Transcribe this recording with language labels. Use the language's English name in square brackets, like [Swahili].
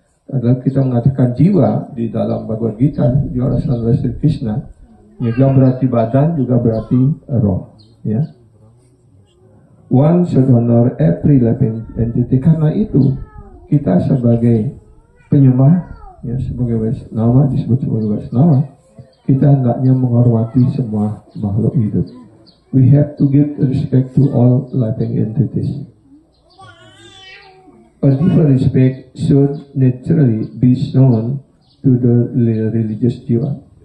[Indonesian] Adalah kita mengatakan jiwa di dalam Bhagavad Gita, jiwa Rasulullah Krishna, juga berarti badan, juga berarti roh. Ya. [English] One should honor every living entity. [Indonesian] Karena itu kita sebagai penyembah, ya, sebagai Vaishnava, disebut sebagai Vaishnava, kita hendaknya menghormati semua makhluk hidup. [English] We have to give respect to all living entities. A deeper respect should naturally be shown to the religious jiwa.